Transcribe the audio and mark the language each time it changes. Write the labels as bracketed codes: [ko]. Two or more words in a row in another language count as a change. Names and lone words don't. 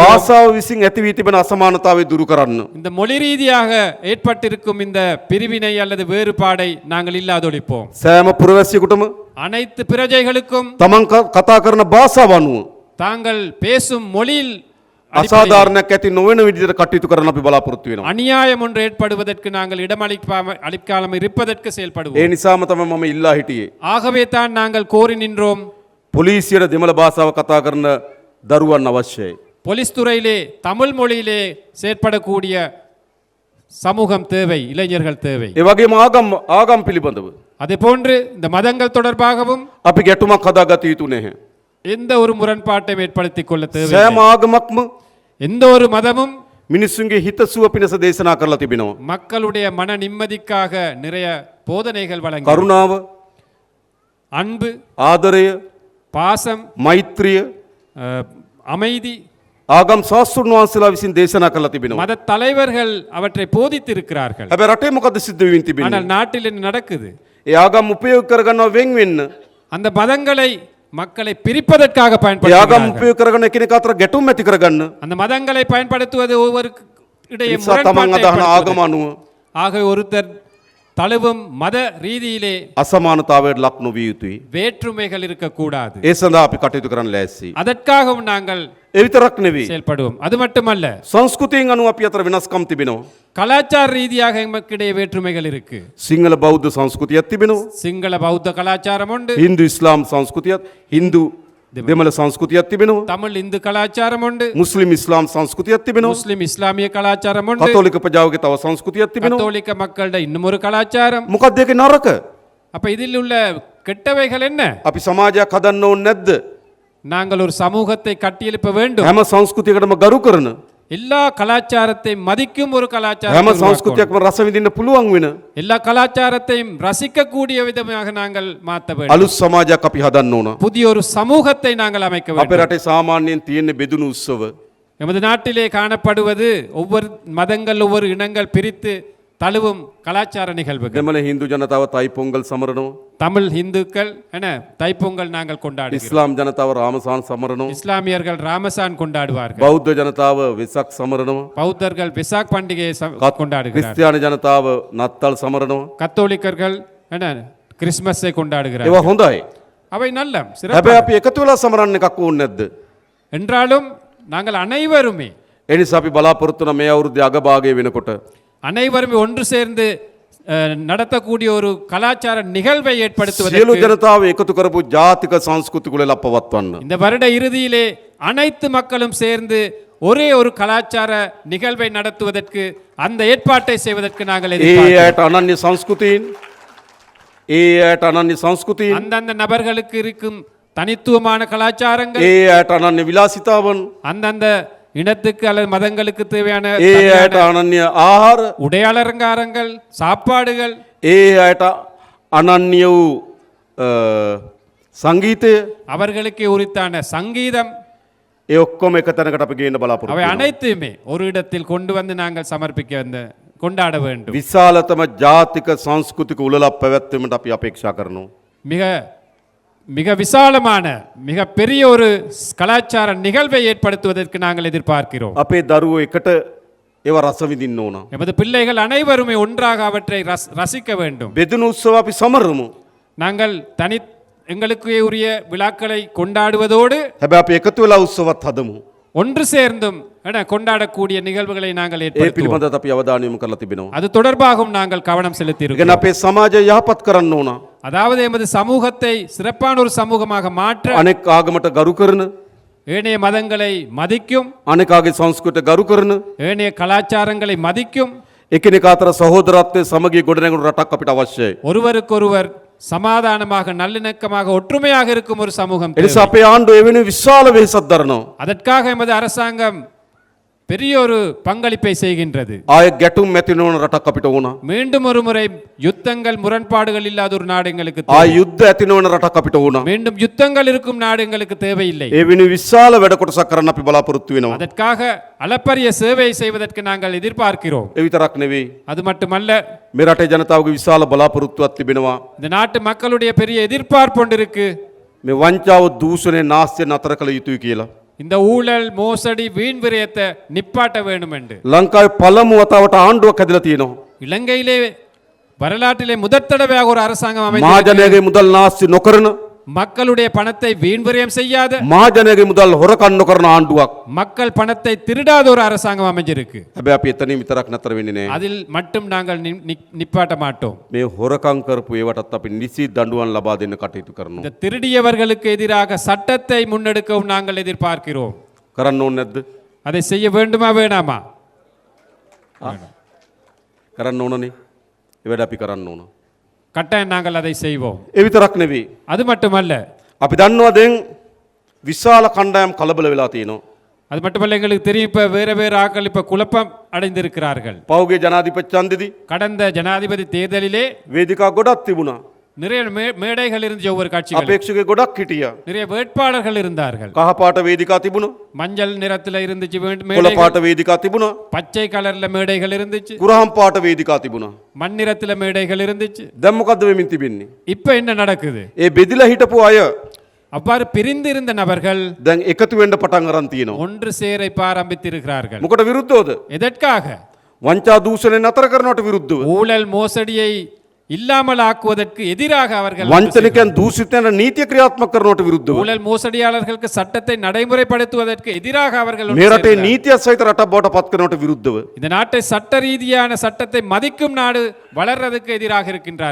[si] භාෂාව විසින් ඇති වී තිබෙන අසමානතාවය දුරු කරන්න. [ta] இந்த மொழி ரீதியாக ஏற்பட்டிருக்கும் இந்த பிரிவினை அல்லது வேறுபாடை நாங்கள் இல்லாதொழிப்போம். [si] සෑම පුරවැසියෙකුටම [ta] அனைத்து பிரஜைகளுக்கும் [si] තමන් කතා කරන භාෂාව අනුව [ta] தாங்கள் பேசும் மொழியில் [si] අසාධාරණයක් ඇති නොවන විදිහට කටයුතු කරන්න අපි බලාපොරොත්තු වෙනවා. [ta] அநியாயம் ஒன்று ஏற்படுவதற்கு நாங்கள் இடமளிக்காமல் இருப்பதற்கு [si] ඒ [ta] செயல்படுவோம். [si] නිසාම තමයි මම ඉල්ලා හිටියේ. [ta] ஆகவே தான் நாங்கள் கோரி நின்றோம், [si] පොලිසියට දෙමළ භාෂාව කතා කරන දරුවන් අවශ්‍යයි. [ta] போலீஸ் துறையிலே தமிழ் மொழியிலே செயற்படக்கூடிய சமூகம் தேவை, இளைஞர்கள் தேவை. [si] ඒ වගේම ආගම් පිළිබඳව [ta] அதே போன்று இந்த மதங்கள் தொடர்பாகவும் [si] අපි ගැටුමක් හදාගත යුතු නැහැ. [ta] எந்த ஒரு முரண்பாட்டையும் ஏற்படுத்திக் கொள்ள தேவை. [si] සෑම ආගමක්ම [ta] எந்த ஒரு மதமும் [si] මිනිස්සුන්ගේ හිතසුව පිණිස දේශනා කරලා තිබෙනවා. [ta] மக்களுடைய மன நிம்மதிக்காக நிறைய போதனைகள் வழங்கி, [si] කරුණාව, [ta] அன்பு, [si] ආදරය, [ta] பாசம், [si] මෛත්‍රිය [ta] அமைதி, [si] ආගම් ශාස්ත්‍රඥ වහන්සේලා විසින් දේශනා කරලා තිබෙනවා. [ta] மத தலைவர்கள் அவற்றை போதித்து இருக்கிறார்கள். [si] හැබැයි රටේ මොකද සිද්ධ වෙමින් තිබෙන්නේ? [ta] ஆனால் நாட்டில் என்ன நடக்குது? [si] ඒ ආගම් උපයෝග කරගන්නවා වෙන් වෙන්න. [ta] அந்த மதங்களை மக்களை பிரிப்பதற்காக [si] ඒ ආගම් [ta] பயன்படுத்துகிறார்கள். [si] උපයෝග කරගෙන එකිනෙක අතර ගැටුම් ඇති කරගන්න. [ta] அந்த மதங்களை பயன்படுத்துவது ஒவ்வொருக்கு இடையே [si] නිසා තමන් [ta] முரண்பாட்டை [si] අදහන ආගම [ta] ஏற்படுத்துவது. [si] අනුව [ta] ஆகவே ஒருத்தர் தழுவும் மத ரீதியிலே [si] අසමානතාවයට ලක් නොවිය යුතුයි. [ta] வேற்றுமைகள் இருக்கக்கூடாது. [si] ඒ සඳහා අපි කටයුතු කරන්න ලෑස්ති. [ta] அதற்காகவும் நாங்கள் [si] ඒ විතරක් නෙවෙයි. [ta] செயல்படுவோம். அது மட்டுமல்ல, [si] සංස්කෘතියෙන් අනුව අපි අතර වෙනස්කම් තිබෙනවා. [ta] கலாச்சார ரீதியாக எமக்கிடையே வேற்றுமைகள் இருக்கு. [si] සිංහල බෞද්ධ සංස්කෘතියක් තිබෙනවා. [ta] சிங்கள பௌத்த கலாச்சாரம் உண்டு, [si] හින්දු ඉස්ලාම් සංස්කෘතියක්, හින්දු දෙමළ සංස්කෘතියක් තිබෙනවා. [ta] தமிழ் இந்து கலாச்சாரம் உண்டு, [si] මුස්ලිම් ඉස්ලාම් සංස්කෘතියක් තිබෙනවා. [ta] முஸ்லிம் இஸ்லாமிய கலாச்சாரம் உண்டு, [si] කතෝලික ප්‍රජාවගේ තව සංස්කෘතියක් තිබෙනවා. [ta] கத்தோலிக்க மக்களோட இன்னும் ஒரு கலாச்சாரம். [si] මොකක්ද ඒකේ නරක? [ta] அப்ப இதில் உள்ள கெட்டவைகள் என்ன? [si] අපි සමාජයක් හදන්න ඕනේ නැද්ද? [ta] நாங்கள் ஒரு சமூகத்தை கட்டியெழுப்ப வேண்டும். [si] හැම සංස්කෘතියකටම ගරු කරන, [ta] எல்லா கலாச்சாரத்தையும் மதிக்கும் ஒரு [si] හැම [ta] கலாச்சாரம் [si] සංස්කෘතියක්ම රස විඳින්න පුළුවන් වෙන [ta] எல்லா கலாச்சாரத்தையும் ரசிக்கக்கூடிய விதமாக நாங்கள் மாற்ற வேண்டும். [si] අලුත් සමාජයක් අපි හදන්න ඕන. [ta] புதிய ஒரு சமூகத்தை நாங்கள் அமைக்க [si] අපේ [ta] வேண்டும். [si] රටේ සාමාන්‍යයෙන් තියෙන බෙදුණු උත්සව [ta] எமது நாட்டிலே காணப்படுவது ஒவ்வொரு மதங்கள் ஒவ்வொரு இனங்கள் பிரித்து தழுவும் கலாச்சார நிகழ்வுகள். [si] දෙමළ හින්දු ජනතාව තයි පොංගල් සමරනවා. [ta] தமிழ் இந்துக்கள் என தைப்பொங்கல் நாங்கள் கொண்டாடுகிறோம். [si] ඉස්ලාම් ජනතාව රාමසාන් සමරනවා. [ta] இஸ்லாமியர்கள் ராமசான் கொண்டாடுவார்கள். [si] බෞද්ධ ජනතාව වෙසක් සමරනවා. [ta] பௌத்தர்கள் விசாக் பண்டிகையை கொண்டாடுகிறார்கள். [si] ක්‍රිස්තියානි ජනතාව නත්තල් සමරනවා. [ta] கத்தோலிக்கர்கள் என கிறிஸ்மஸை கொண்டாடுகிறார்கள். [si] ඒවා හොඳයි. [ta] அவை நல்ல [si] හැබැයි අපි එකතු වෙලා සමරන්න එකක් ඕනේ නැද්ද? [ta] என்றாலும் நாங்கள் அனைவருமே [si] ඒ නිසා අපි බලාපොරොත්තු වෙන මේ අවුරුද්දේ අගභාගයේ වෙනකොට [ta] அனைவருமே ஒன்று சேர்ந்து நடத்தக்கூடிய ஒரு கலாச்சார நிகழ்வை [si] සියලු [ta] ஏற்படுத்துவதற்கு [si] ජනතාව එකතු කරපු ජාතික සංස්කෘතික කුලෙල පවත්වන්න. [ta] இந்த வருட இறுதியிலே அனைத்து மக்களும் சேர்ந்து ஒரே ஒரு கலாச்சார நிகழ்வை நடத்துவதற்கு அந்த ஏற்பாட்டை செய்வதற்கு நாங்கள் [si] ඒ [ta] எதிர்பார்க்கிறோம். [si] අයට අනන්‍ය සංස්කෘතීන් ඒ අයට අනන්‍ය සංස්කෘතීන් [ta] அந்தந்த நபர்களுக்கு இருக்கும் தனித்துவமான கலாச்சாரங்கள் [si] ඒ අයට අනන්‍ය විලාසිතාවන් [ta] அந்தந்த இனத்துக்கு அல்லது மதங்களுக்கு தேவையான [si] ඒ අයට අනන්‍ය ආහාර [ta] உடையாளரங்காரங்கள் சாப்பாடுகள் [si] ඒ අයට අනන්‍ය වූ සංගීතය [ta] அவர்களுக்கு உரித்தான சங்கீதம் [si] ඒ ඔක්කොම එක තැනකට අපි ගේන්න [ta] அவை [si] බලාපොරොත්තු වෙනවා. [ta] அனைத்துமே ஒரு இடத்தில் கொண்டு வந்து நாங்கள் சமர்ப்பிக்க கொண்டாட வேண்டும். [si] විශාලතම ජාතික සංස්කෘතික උළෙලක් පැවැත්වීමට අපි අපේක්ෂා කරනවා. [ta] மிக மிக விசாலமான மிக பெரிய ஒரு கலாச்சார நிகழ்வை ஏற்படுத்துவதற்கு நாங்கள் எதிர்பார்க்கிறோம். [si] අපේ දරුවෝ එකට ඒවා රස විඳින්න ඕන. [ta] எமது பிள்ளைகள் அனைவருமே ஒன்றாக அவற்றை ரசிக்க வேண்டும். [si] බෙදුණු උත්සව අපි සමරමු. [ta] நாங்கள் எங்களுக்கு உரிய விழாக்களை கொண்டாடுவதோடு [si] හැබැයි අපි එකතු වෙලා උත්සවත් හදමු. [ta] ஒன்று சேர்ந்தும் கொண்டாடக்கூடிய நிகழ்வுகளை நாங்கள் [si] ඒ [ta] ஏற்படுத்துவோம். [si] පිළිබඳව අපි අවධානය යොමු කරලා තිබෙනවා. [ta] அது தொடர்பாகவும் நாங்கள் கவனம் [si] ඉගෙන [ta] செலுத்தியிருக்கிறோம். [si] අපේ සමාජය යහපත් කරන්න ඕන. [ta] அதாவது எமது சமூகத்தை சிறப்பான ஒரு சமூகமாக மாற்ற [si] අනෙක් ආගමට ගරු කරන, [ta] ஏனைய மதங்களை மதிக்கும், [si] අනෙකාගේ සංස්කෘතිය ගරු කරන, [ta] ஏனைய கலாச்சாரங்களை மதிக்கும், [si] එකිනෙකා අතර සහෝදරත්වයේ සමගිය ගොඩනැගුණු රටක් අපිට අවශ්‍යයි. [ta] ஒருவருக்கொருவர் சமாதானமாக நல்லிணக்கமாக ஒற்றுமையாக இருக்கும் ஒரு சமூகம் [si] ඒ [ta] தேவை. [si] නිසා අපේ ආණ්ඩුව එවැනි විශාල වෙහෙසක් දරනවා. [ta] அதற்காக எமது அரசாங்கம் பெரிய ஒரு பங்களிப்பை செய்கின்றது. [si] ආය ගැටුම් ඇති නොවන රටක් අපිට ඕන. [ta] மீண்டும் ஒரு முறை யுத்தங்கள் முரண்பாடுகள் இல்லாத ஒரு நாடு எங்களுக்கு தேவை. [si] ආය යුද්ධ ඇති නොවන රටක් අපිට ඕන. [ta] மீண்டும் யுத்தங்கள் இருக்கும் நாடு எங்களுக்கு தேவையில்லை. [si] ඒ වෙනුවෙන් විශාල වැඩ කොටසක් කරන්න අපි බලාපොරොත්තු වෙනවා. [ta] அதற்காக அளப்பரிய சேவை செய்வதற்கு நாங்கள் எதிர்பார்க்கிறோம். [si] ඒ විතරක් නෙවෙයි. [ta] அது மட்டுமல்ல, [si] මේ රටේ ජනතාවගේ විශාල බලාපොරොත්තුවක් තිබෙනවා. [ta] இந்த நாட்டு மக்களுடைய பெரிய எதிர்பார்ப்பு ஒன்று இருக்கு. [si] මේ වංචාව දූෂණය නාස්තිය නතර කළ යුතුයි කියලා. [ta] இந்த ஊழல் மோசடி வீண் விரயத்தை நிப்பாட்ட வேண்டும் என்று [si] ලංකාවේ පළමු වතාවට ආණ්ඩුවක් හැදලා තියෙනවා. [ta] இலங்கையிலே வரலாற்றிலே முதற் தடவையாக ஒரு அரசாங்கம் அமைந்து [si] මහජනයාගේ මුදල් නාස්ති නොකරන, [ta] மக்களுடைய பணத்தை வீண் விரயம் செய்யாத, [si] මහජනයාගේ මුදල් හොරකම් නොකරන ආණ්ඩුවක්. [ta] மக்கள் பணத்தை திருடாத ஒரு அரசாங்கம் அமைஞ்சிருக்கு. [si] හැබැයි අපි එතනින් විතරක් නතර වෙන්නේ නැහැ. [ta] அதில் மட்டும் நாங்கள் நிப்பாட்ட மாட்டோம். [si] මේ හොරකම් කරපු ඒවටත් අපි නිසි දඬුවම් ලබා දෙන්න කටයුතු කරනවා. [ta] இந்த திருடியவர்களுக்கு எதிராக சட்டத்தை முன்னெடுக்கவும் நாங்கள் எதிர்பார்க்கிறோம். [si] කරන්න ඕනේ නැද්ද? [ta] அதை செய்ய வேண்டுமா வேணாமா? [si] කරන්න ඕනනේ. ඒ වැඩ අපි කරන්න ඕන. [ta] கட்டாயம் நாங்கள் அதை செய்வோம். [si] ඒ විතරක් නෙවෙයි. [ta] அது மட்டுமல்ல, [si] අපි දන්නවා දැන් විශාල කණ්ඩායම් කලබල වෙලා තියෙනවා. [ta] அது மட்டுமல்ல, எங்களுக்கு தெரியும் இப்ப வேற வேற ஆட்கள் இப்ப குழப்பம் அடைந்திருக்கிறார்கள். [si] පෞගේ ජනාධිපති ඡන්දෙදී [ta] கடந்த ஜனாதிபதி தேர்தலிலே [si] වේදිකා ගොඩක් තිබුණා. [ta] நிறைய மேடைகள் இருந்துச்சு, ஒவ்வொரு கட்சிகள் [si] අපේක්ෂක ගොඩක් හිටියා. [ta] நிறைய வேட்பாளர்கள் இருந்தார்கள். [si] කහ පාට වේදිකා තිබුණා. [ta] மஞ்சள் நிறத்துல இருந்துச்சு [si] කොළ [ta] மேடைகள், [si] පාට වේදිකා තිබුණා. [ta] பச்சை கலர்ல மேடைகள் இருந்துச்சு, [si] කුරහම් පාට වේදිකා තිබුණා. [ta] மண்ணிறத்துல மேடைகள் இருந்துச்சு. [si] දැන් මොකද්ද වෙමින් තිබෙන්නේ? [ta] இப்ப என்ன நடக்குது? [si] ඒ බෙදිලා හිටපු අය [ta] அவ்வாறு பிரிந்திருந்த நபர்கள் [si] දැන් එකතු වෙන්න පටන් අරන් තියෙනවා. [ta] ஒன்று சேர இப்ப ஆரம்பித்திருக்கிறார்கள். [si] මොකට විරුද්ධවද? [ta] எதற்காக? [si] වංචා දූෂණය නතර කරනවට විරුද්ධව. [ta] ஊழல் மோசடியை இல்லாமல் ஆக்குவதற்கு எதிராக அவர்கள் [si] වංචනිකයන් දූෂිතයන් නීතිය ක්‍රියාත්මක කරනවට විරුද්ධව. [ta] ஊழல் மோசடியாளர்களுக்கு சட்டத்தை நடைமுறைப்படுத்துவதற்கு எதிராக அவர்கள் ஒன்று [si] මේ රටේ [ta] சேர்ந்தார்கள். [si] නීතිය සහිත රටක් බවට පත් කරනවට විරුද්ධව. [ta] இந்த நாட்டை சட்ட ரீதியான சட்டத்தை மதிக்கும் நாடு வளர்றதுக்கு எதிராக இருக்கின்றார்கள்.